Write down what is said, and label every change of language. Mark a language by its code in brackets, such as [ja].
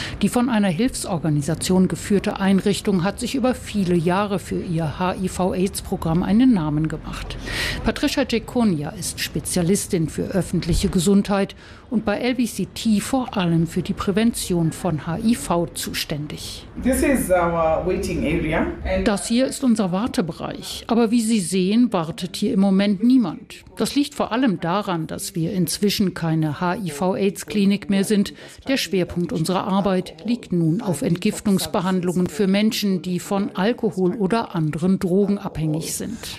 [de] Die von einer Hilfsorganisation geführte Einrichtung hat sich über viele Jahre für ihr HIV-AIDS-Programm einen Namen gemacht. Patricia Jekonia ist Spezialistin für öffentliche Gesundheit und bei LVCT vor allem für die Prävention von HIV zuständig. [en] This is our waiting area. [de] Das hier ist unser Wartebereich. Aber wie Sie sehen, wartet hier im Moment niemand. Das liegt vor allem daran, dass wir inzwischen keine HIV-AIDS-Klinik mehr sind. Der Schwerpunkt unserer Arbeit liegt nun auf Entgiftungsbehandlungen für Menschen, die von Alkohol oder anderen Drogen abhängig sind.